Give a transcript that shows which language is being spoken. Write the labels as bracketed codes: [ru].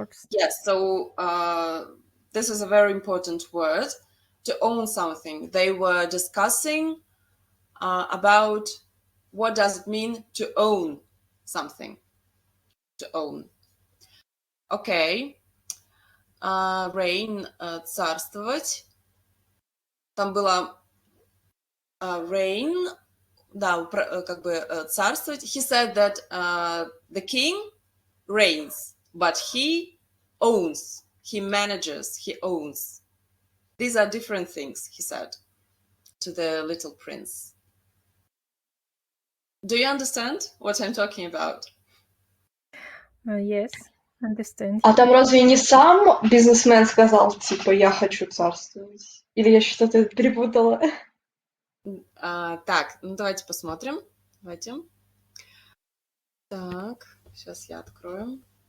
[en] Yes, so this is a very important word, to own something. They were discussing about what does it mean to own something. To own. Okay. [ru] Reign, царствовать. Там было reign, да, как бы царствовать. [en] He said that the king reigns, but he owns, he manages, he owns. These are different things, he said to the little prince. Do you understand what I'm talking about? Yes, understand. [ru] А там разве не сам бизнесмен сказал, типа, я хочу царствовать? Или я что-то перепутала? Так, ну давайте посмотрим. Давайте. Так, сейчас я открою.